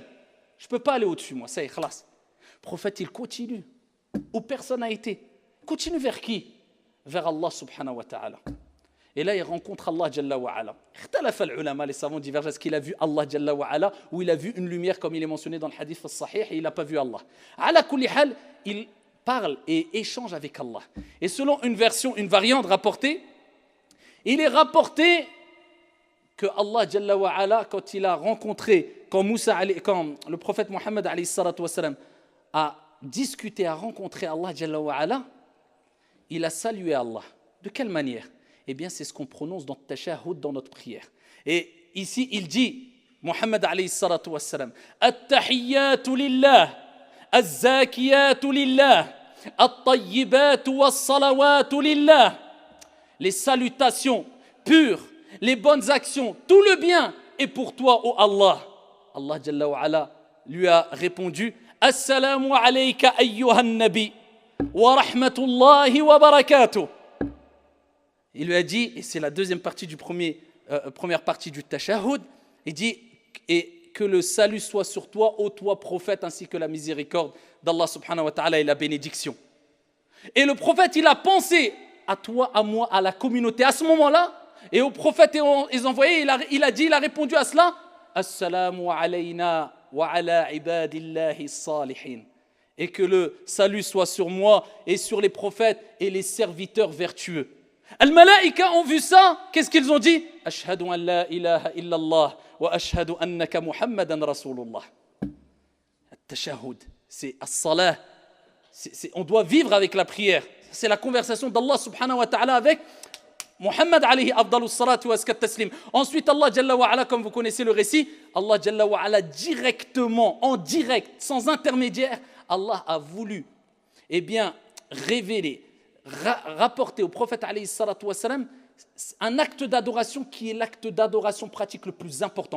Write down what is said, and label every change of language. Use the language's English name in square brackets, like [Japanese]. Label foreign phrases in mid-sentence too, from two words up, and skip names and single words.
[French] Je ne peux pas aller au-dessus, moi, ça y est, khalas. Le prophète il continue, où personne n'a été. Continue vers qui? Vers Allah [Arabic] سبحانه وتعالى. [French] Et là, il rencontre [Arabic] الله جل وعلا. [French] Les savants divergent. Est-ce qu'il a vu [Arabic] الله جل وعلا [French] ou il a vu une lumière comme il est mentionné dans le [Arabic] حديث الصحيح [French] et il n'a pas vu Allah. [Arabic] على كل حال, [French] il parle et échange avec Allah. Et selon une version, une variante rapportée, il est rapporté que [Arabic] الله جل وعلا, [French] quand il a rencontré, quand le prophète Mohammed [Arabic] عليه الصلاة والسلام [French] a discuté, a rencontré [Arabic] الله جل وعلا, [French] il a salué Allah. De quelle manière? Eh bien, c'est ce qu'on prononce dans le tashahhud, dans notre prière. Et ici, il dit, [Arabic] محمد عليه الصلاة والسلام التحيات لله الزاكيات لله الطيبات والصلوات لله. [French] Les salutations pures, les bonnes actions, tout le bien est pour toi, ô Allah. [Arabic] الله جل وعلا [French] lui a répondu, [Arabic] السلام عليك أيها النبي ورحمة الله وبركاته. [French] Il lui a dit, et c'est la deuxième partie du première partie du tashahhud, il dit, et que le salut soit sur toi, ô toi prophète, ainsi que la miséricorde d'Allah [Arabic] سبحانه وتعالى [French] et la bénédiction. Et le prophète, il a pensé à toi, à moi, à la communauté, à ce moment-là, et au prophète et aux envoyés, il a répondu à cela, [Arabic] السلام علينا وعلى عباد الله الصالحين. [French] Et que le salut soit sur moi et sur les prophètes et les serviteurs vertueux. Al-Malaïka ont vu ça, qu'est-ce qu'ils ont dit? [Arabic] أشهد أن لا إله إلا الله وأشهد أنك محمدا رسول الله. [French] At-tashahhud, c'est as-salah. On doit vivre avec la prière. C'est la conversation d'Allah [Arabic] سبحانه وتعالى [French] avec Muhammad [Arabic] عليه أفضل الصلاة وأزكى التسليم. [French] Ensuite, [Arabic] الله جل وعلا, [French] comme vous connaissez le récit, [Arabic] الله جل وعلا [French] directement, en direct, sans intermédiaire, Allah a voulu, eh bien, révéler, rapporter au prophète [Arabic] عليه الصلاة والسلام [French] un acte d'adoration qui est l'acte d'adoration pratique le plus important.